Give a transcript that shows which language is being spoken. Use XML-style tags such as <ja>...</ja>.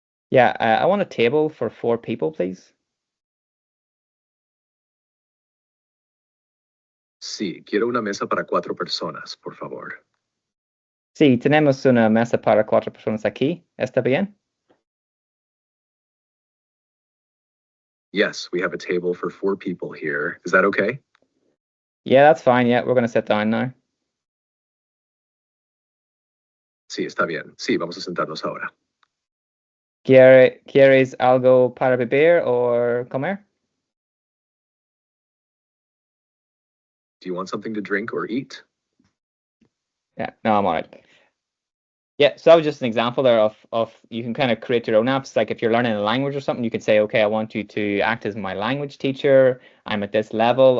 <en>Yeah, I want a table for 4 people, please.</en> <es>Sí, quiero una mesa para 4 personas, por favor. Sí, tenemos una mesa para 4 personas aquí. ¿Está bien?</es> <en>Yes, we have a table for 4 people here. Is that okay? Yeah, that's fine. Yeah, we're going to sit down now.</en> <es>Sí, está bien. Sí, vamos a sentarnos ahora. ¿Quieres algo para beber o comer?</es> <en>Do you want something to drink or eat? Yeah, no, I'm all right. Yeah, so that was just an example there of you can kind of create your own apps. Like if you're learning a language or something, you could say, okay, I want you to act as my language teacher. I'm at this level.</en>